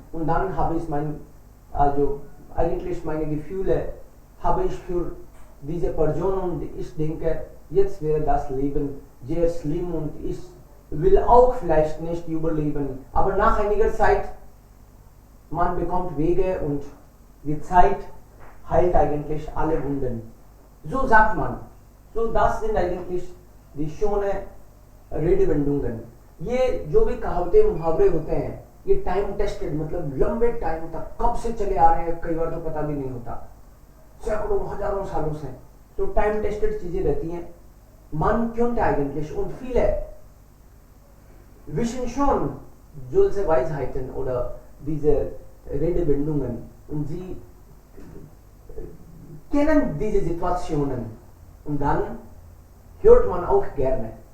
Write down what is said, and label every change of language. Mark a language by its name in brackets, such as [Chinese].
[German] Und dann habe ich eigentlich meine Gefühle habe ich für diese Person und ich denke, jetzt wäre das Leben sehr schlimm und ich will auch vielleicht nicht überleben. Aber nach einiger Zeit, man bekommt Wege und die Zeit heilt eigentlich alle Wunden. So sagt man. So das sind eigentlich die schönen रेडिवेंडुंगन. [Hindi] ये जो भी कहावतें मुहावरे होते हैं ये time tested, मतलब लंबे टाइम तक कब से चले आ रहे हैं, कई बार तो पता भी नहीं होता, सैकड़ों हजारों सालों से. तो टाइम टेस्टेड चीजें रहती हैं. [German] Man könnte eigentlich und viele wissen schon solche Weisheiten oder diese Redewendungen und sie kennen diese Situationen und dann hört man auch gerne.